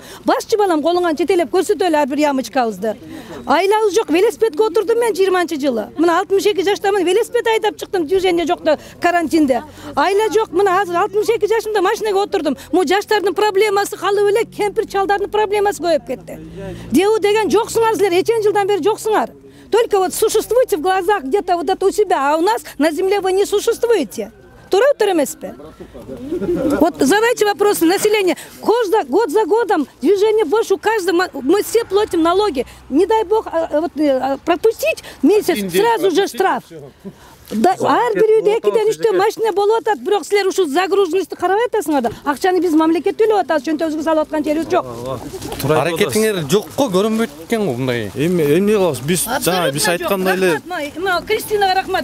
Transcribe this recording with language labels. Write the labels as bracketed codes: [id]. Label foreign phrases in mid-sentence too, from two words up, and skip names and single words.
[ky] Башчы балам колуңан жетелеп көрсөтөлү ар бир ямочкабызды. Айлабыз жок, велосипедке отурдум мен 20-жылы. Мына 62 жаштамын, велосипед айдап чыктым, движение жокто карантинде. Айла жок, мына азыр 62 жашымда машинага отурдум. Му жаштардын проблемасы калып эле, кемпир чалдардын проблемасы көбөйүп кетти. Деу деген жоксуңар силер, 2 жылдан бери жоксуңар. [ru] Только вот существуете в глазах где-то вот это у себя, а у нас на земле вы не существуете. [ky] Тура эмеспи? [ru] Вот задайте вопросы населения. Год за годом движение больше у каждого. Мы все платим налоги. Не дай бог вот, пропустить месяц, сразу же штраф. [ky] Ар бир үйдө 2-3 машина болуп атат, бирок силер ушул загруженностьту карабай атасыңар да. Акчаны биз мамлекет төлөп атабыз, чөнтөгүбүзгө салып аткан жерибиз жок. Аракетиңер жокко көрүнбөйт экен го мындай. Эмне кылабыз? Биз жана биз айткандай эле Кристинага рахмат.